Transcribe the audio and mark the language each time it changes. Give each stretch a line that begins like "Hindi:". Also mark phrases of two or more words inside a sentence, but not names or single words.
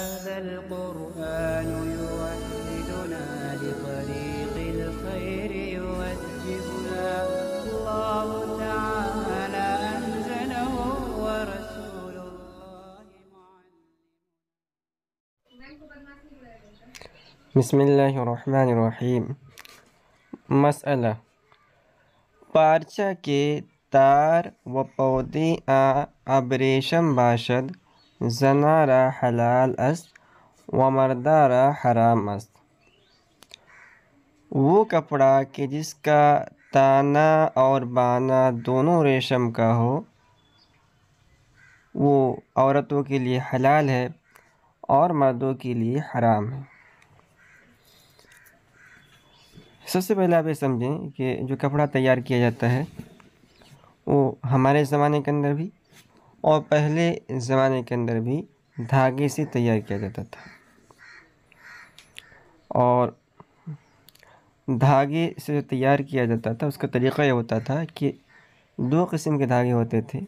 Arabic: هذا القرآن يوحدنا لطريق الخير يوجهنا الله تعالى أنزله ورسول الله بسم الله الرحمن الرحیم۔
Persian: مسئلہ پارچہ کے تار و پودی ابریشم باشد زنا را حلال است و مردہ را حرام است۔
Urdu: وہ کپڑا کہ جس کا تانا اور بانا دونوں ریشم کا ہو وہ عورتوں کے لیے حلال ہے اور مردوں کے لیے حرام ہے۔ سب سے پہلے آپ یہ سمجھیں کہ جو کپڑا تیار کیا جاتا ہے وہ ہمارے زمانے کے اندر بھی اور پہلے زمانے کے اندر بھی دھاگے سے تیار کیا جاتا تھا، اور دھاگے سے جو تیار کیا جاتا تھا اس کا طریقہ یہ ہوتا تھا کہ دو قسم کے دھاگے ہوتے تھے۔